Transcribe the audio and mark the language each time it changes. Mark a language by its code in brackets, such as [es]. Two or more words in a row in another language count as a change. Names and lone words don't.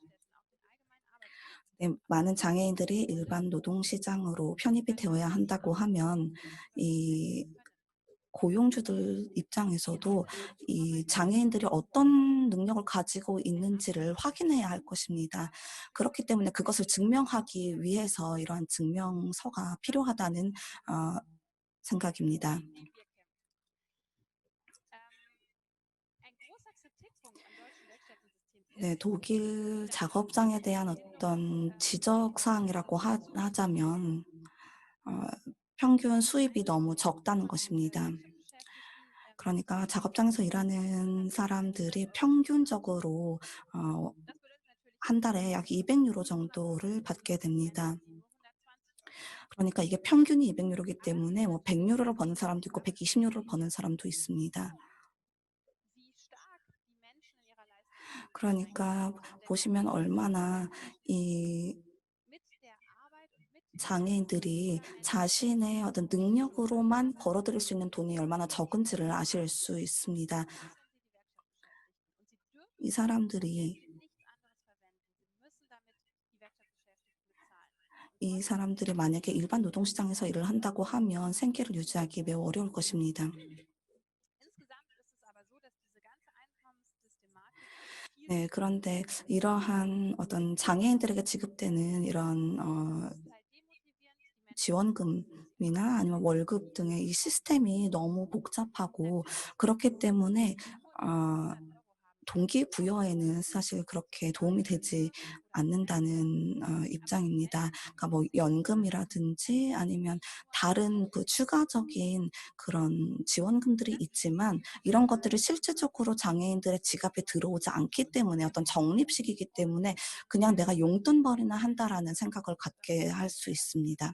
[ko] 네, 많은 장애인들이 일반 노동 시장으로 편입이 되어야 한다고 하면 이 고용주들 입장에서도 이 장애인들이 어떤 능력을 가지고 있는지를 확인해야 할 것입니다. 그렇기 때문에 그것을 증명하기 위해서 이러한 증명서가 필요하다는 생각입니다. [de] Ein großer Kritikpunkt am deutschen Werkstättensystem [ko] 네, [de] ist, [ko] 독일 [de] dass die [ko] 작업장에 대한 [de] Mindestbindung [ko] 어떤 지적 [de] nicht [ko] 사항이라고 하자면 어 평균 수입이 너무 적다는 것입니다. [de] Werkstättenbeschäftigten [ko] 그러니까 작업장에서 일하는 사람들이 평균적으로 어 [de] das bedeutet natürlich [ko] 한 [de] nicht, [ko] 달에 약 200 유로 정도를 받게 됩니다. [de] die nur 120 Euro. [ko] 그러니까 이게 평균이 200 유로이기 때문에 뭐 100 유로를 버는 사람도 있고 120 유로를 버는 사람도 있습니다. [de] Wie stark die Menschen in ihrer Leistungsfähigkeit [ko] 그러니까 [de] eingeschränkt sind. [ko] 보시면 얼마나 이 [de] Mit der Arbeit und mit [ko] 장애인들이 [de] dieser Menschen [ko] 자신의 어떤 능력으로만 벌어들일 수 있는 돈이 얼마나 적은지를 아실 수 있습니다. [de] sind sie die Werkstattbeschäftigten und sie dürfen [ko] 이 [de] das Geld [ko] 사람들이 [de] für nichts anderes verwenden. Sie müssen damit die Werkstattbeschäftigten bezahlen. Und [ko] 이 [de] trotzdem [ko] 사람들이 만약에 일반 노동시장에서 일을 한다고 하면 생계를 유지하기 매우 어려울 것입니다. [de] insgesamt ist es aber so, dass diese ganze Einkommenssystematik viel [ko] 네, 그런데 이러한 어떤 장애인들에게 지급되는 이런 [de] total demotivierend. Die Menschen [ko] 지원금이나 아니면 월급 등의 이 시스템이 너무 복잡하고 그렇기 때문에 어 [de] 100 Euro haben. [ko] 동기부여에는 사실 그렇게 도움이 되지 않는다는 입장입니다. 그러니까 뭐 연금이라든지 아니면 다른 그 추가적인 그런 지원금들이 있지만 이런 것들이 실질적으로 장애인들의 지갑에 들어오지 않기 때문에 어떤 적립식이기 때문에 그냥 '내가 용돈벌이나 한다.'라는 생각을 갖게 할 수 있습니다.